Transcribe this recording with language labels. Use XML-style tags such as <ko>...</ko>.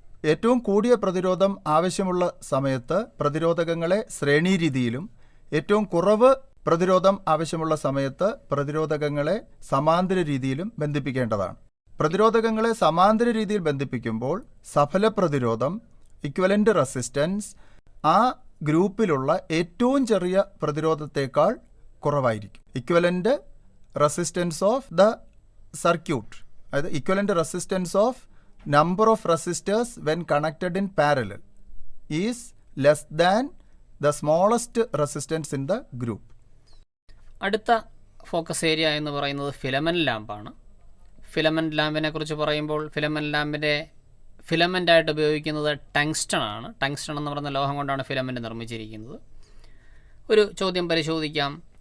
<ml>ഏറ്റവും കൂടിയ പ്രതിരോധം ആവശ്യമുള്ള സമയത്ത് പ്രതിരോധകങ്ങളെ ശ്രേണി രീതിയിലും ഏറ്റവും കുറവ് പ്രതിരോധം ആവശ്യമുള്ള സമയത്ത് പ്രതിരോധകങ്ങളെ സമാന്തര രീതിയിലും ബന്ധിപ്പിക്കേണ്ടതാണ്. പ്രതിരോധകങ്ങളെ സമാന്തര രീതിയിൽ ബന്ധിപ്പിക്കുമ്പോൾ സഫല പ്രതിരോധം, ഇക്വലൻ്റ് റെസിസ്റ്റൻസ് ആ ഗ്രൂപ്പിലുള്ള ഏറ്റവും ചെറിയ പ്രതിരോധത്തേക്കാൾ കുറവായിരിക്കും.</ml> <en>equivalent resistance of the circuit,</en> <ml>അതായത്</ml> <en>Equivalent resistance of number of resistors when connected in parallel is less than the smallest resistance in the group.</en> <ml>അടുത്ത ഫോക്കസ് ഏരിയ എന്ന് പറയുന്നത് ഫിലമെൻ്റ് ലാമ്പാണ്. ഫിലമെൻ്റ് ലാമ്പിനെ കുറിച്ച് പറയുമ്പോൾ ഫിലമെൻ്റ് ലാമ്പിൻ്റെ ഫിലമെൻ്റായിട്ട് ഉപയോഗിക്കുന്നത് ടങ്സ്റ്റൺ ആണ്. ടങ്സ്റ്റൺ എന്ന് പറയുന്ന ലോഹം കൊണ്ടാണ് ഫിലമെൻ്റ് നിർമ്മിച്ചിരിക്കുന്നത്. ഒരു ചോദ്യം പരിശോധിക്കാം.</ml>